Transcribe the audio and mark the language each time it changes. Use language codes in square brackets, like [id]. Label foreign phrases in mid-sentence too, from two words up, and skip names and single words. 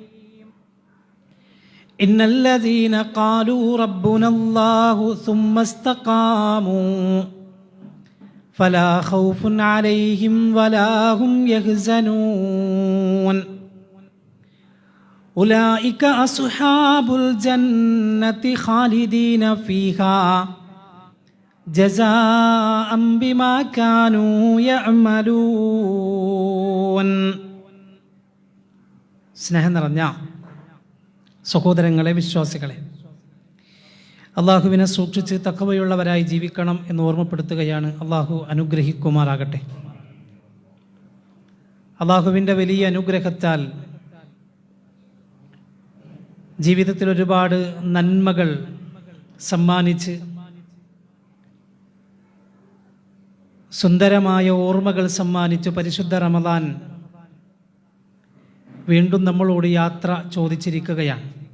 [ar] إن الذين قالوا ربنا الله ثم استقاموا فلا خوف عليهم ولا هم يحزنون. أولئك أصحاب الجنة خالدين فيها جزاء بما كانوا يعملون. [ml] സ്നേഹം നിറഞ്ഞ സഹോദരങ്ങളെ, വിശ്വാസികളെ, അള്ളാഹുവിനെ സൂക്ഷിച്ച് തഖ്വയുള്ളവരായി ജീവിക്കണം എന്ന് ഓർമ്മപ്പെടുത്തുകയാണ്. അള്ളാഹു അനുഗ്രഹിക്കുമാറാകട്ടെ. അള്ളാഹുവിൻ്റെ വലിയ അനുഗ്രഹത്താൽ ജീവിതത്തിൽ ഒരുപാട് നന്മകൾ സമ്മാനിച്ച് സുന്ദരമായ ഓർമ്മകൾ സമ്മാനിച്ച് പരിശുദ്ധ റമദാൻ വീണ്ടും നമ്മളോട് യാത്ര ചോദിച്ചിരിക്കുകയാണ്.